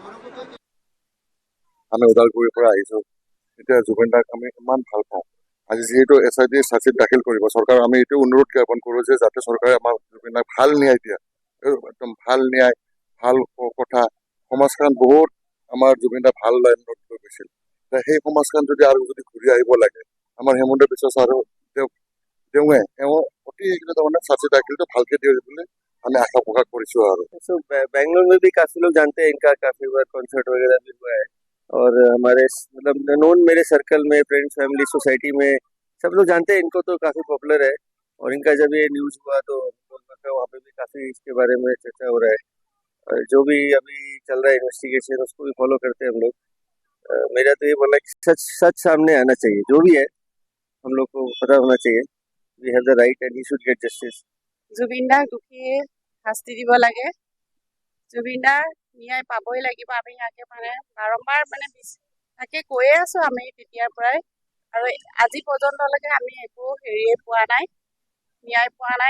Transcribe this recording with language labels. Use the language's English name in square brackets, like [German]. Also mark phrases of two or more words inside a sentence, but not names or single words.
[Assamese] আমি ওদালগুৰিৰ পৰা আহিছোঁ এতিয়া জুবিন দাক আমি ইমান ভাল পাওঁ আজি যিহেতু SIT চাৰ্জশ্বিট দাখিল কৰিব চৰকাৰক আমি এইটো অনুৰোধ জ্ঞাপন কৰোঁ যে যাতে চৰকাৰে আমাৰ জুবিন দাক ভাল ন্যায় দিয়ে একদম ভাল ন্যায় ভাল কথা সমাজখন বহুত আমাৰ জুবিন দা ভাল লাইনত লৈ গৈছিল সেই সমাজখন যদি আৰু যদি ঘূৰি আহিব লাগে আমাৰ হেমন্ত বিশ্ব ছাৰো তেওঁৱে অতি তাৰমানে চাৰ্জশ্বিট দাখিলটো ভালকে দিয়ে বুলি আমি আশা প্ৰকট কৰিছোঁ আৰু [Hindi] सो बेंगलोर में भी काफी लोग जानते हैं इनका काफी बार कॉन्सर्ट वगैरह भी हुआ है और हमारे मतलब नोन मेरे सर्कल में [English] friends family society [Hindi] में सब लोग जानते हैं इनको तो काफी पॉपुलर है और इनका जब ये न्यूज़ हुआ तो वहाँ पे भी काफ़ी इसके बारे में चर्चा हो रहा है। जो भी अभी चल रहा है इन्वेस्टिगेशन उसको भी फॉलो करते हैं हम लोग। मेरा तो ये बोलना है कि सच सामने आना चाहिए, जो भी है हम लोग को पता होना चाहिए। [English] we have the right and we should get justice. [Assamese] জুবিন দাক দোষীয়ে শাস্তি দিব লাগে। জুবিন দাৰ ন্যায় পাবই লাগিব। আমি ইয়াকে মানে বাৰম্বাৰ মানে তাকে কৈয়ে আছো আমি তেতিয়াৰ পৰাই, আৰু আজি পৰ্যন্তলৈকে আমি একো হেৰিয়ে পোৱা নাই, ন্যায় পোৱা নাই।